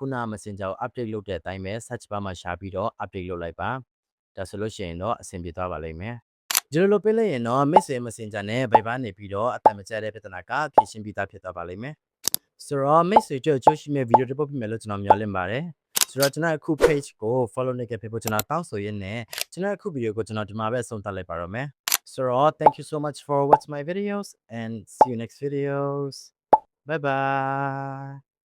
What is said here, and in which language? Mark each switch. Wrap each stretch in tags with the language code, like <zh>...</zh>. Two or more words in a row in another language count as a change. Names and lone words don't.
<my>န Messenger ကို update လုပ်တဲ့အတိုင်းပဲ</my> <en>search bar</en> <my>မှာရှာပြီးတော့ update လုပ်လိုက်ပါဒါဆိုလို့ရှိရင်တော့အဆင်ပြေသွားပါလိမ့်မယ်ဒီလိုလုပ်ပေးလိုက်ရင်တော့ Messenger နဲ့ Viber နေပြီးတော့အတမကျတဲ့ပြဿနာကဖြေရှင်းပြီးသားဖြစ်သွားပါလိမ့်မယ်ဆိုတော့ Messenger ကြိုးရှိမဲ့ဗီဒီယိုတစ်ပုဒ်ပြမယ်လို့ကျွန်တော်မျှော်လင့်ပါတယ်ဆိုတော့ကျွန်တော်အခု page ကို follow လုပ်ခဲ့ဖို့ကျွန်တော်တောင်းဆိုရင်းနဲ့ကျွန်တော်အခုဗီဒီယိုကိုကျွန်တော်ဒီမှာပဲဆုံးသတ်လိုက်ပါတော့မယ်ဆိုတော့</my> <en>thank you so much for watching my videos and see you next videos bye bye</en>